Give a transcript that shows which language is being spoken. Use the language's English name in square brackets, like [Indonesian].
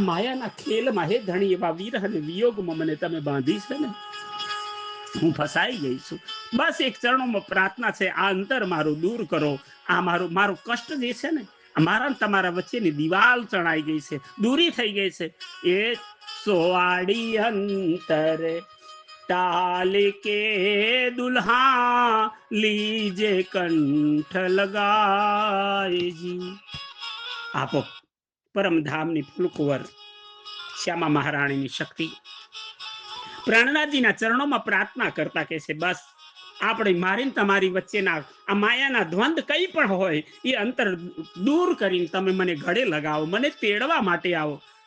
[Gujarati] આ માયાના ખેલમાં હે ધણી એવા વિરહ અને વિયોગમાં મને તમે બાંધી છે ને, હું ફસાઈ ગઈ છું. બસ એક ચરણોમાં પ્રાર્થના છે, આ અંતર મારું દૂર કરો. આ મારું કષ્ટ જે છે ને, મારા તમારા વચ્ચેની દિવાલ ચણાઈ ગઈ છે, દૂરી થઈ ગઈ છે. એ સોવાડી અંતર [Hindi] टाल के दुल्हा लीजे कंठ लगाए जी. [Gujarati] આપો પરમધામની ફૂલકુંવર શ્યામા મહારાણીની શક્તિ. પ્રાણનાથજીના ચરણોમાં પ્રાર્થના કરતા કે છે બસ આપણે મારીને તમારી વચ્ચેના આ માયાના દ્વંદ કઈ પણ હોય એ અંતર દૂર કરીને તમે મને ગળે લગાવો, મને તેડવા માટે આવો.